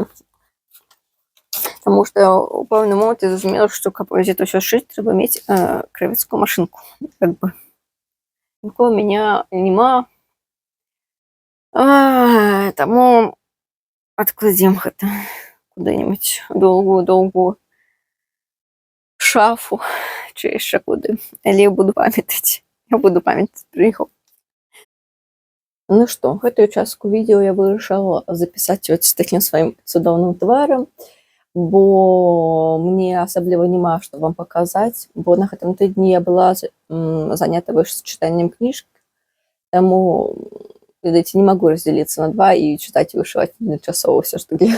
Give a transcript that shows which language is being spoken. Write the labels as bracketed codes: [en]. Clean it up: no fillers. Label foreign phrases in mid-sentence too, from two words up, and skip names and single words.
[ru] Потому что [be] у пэўны момент [ru] я зразумела, что каб это все шить, треба иметь кравецкую машинку. Как бы. Никого у меня нема. Тому откладем это куда-нибудь долгую шафу, чи еще куда. Или я буду памятать. Я буду памятать про його. Ну что, [be] гэтую частку відео я вырашыла запісаць вот з такім сваім цудоўным тварам, бо мне асабліва няма што вам паказаць, бо на гэтым тыдні я была занята чытаннем кніжкі, таму, ведаеце, не магу раздзяліцца на два і чытаць і вышываць адначасова ўсё ж такі.